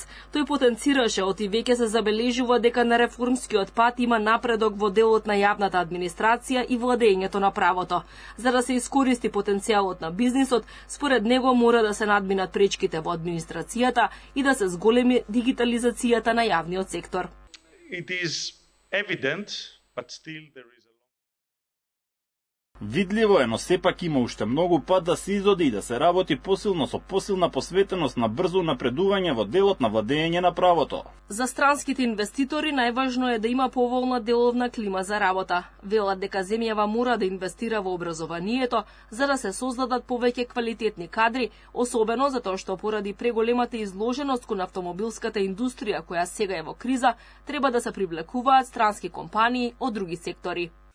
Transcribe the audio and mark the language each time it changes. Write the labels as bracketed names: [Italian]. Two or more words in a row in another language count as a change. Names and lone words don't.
[Macedonian] Тој потенцираше оти веќе се забележува дека на реформскиот пат има напредок во делот на јавната администрација и владењето на правото. За да се искористи потенцијалот на бизнисот, според него мора да се надминат пречките во администрацијата и да се зголеми дигитализацијата на јавниот сектор. [English] It is evident, but still there is [Macedonian] Видливо е, но сепак има уште многу пат да се изоди и да се работи посилно со посилна посветеност на брзо напредување во делот на владење на правото. За странските инвеститори најважно е да има поволна деловна клима за работа. Велат дека земјава мора да инвестира во образованието за да се создадат повеќе квалитетни кадри, особено затоа што поради преголемата изложеност кон автомобилската индустрија која сега е во криза, треба да се привлекуваат странски компании од други сектори.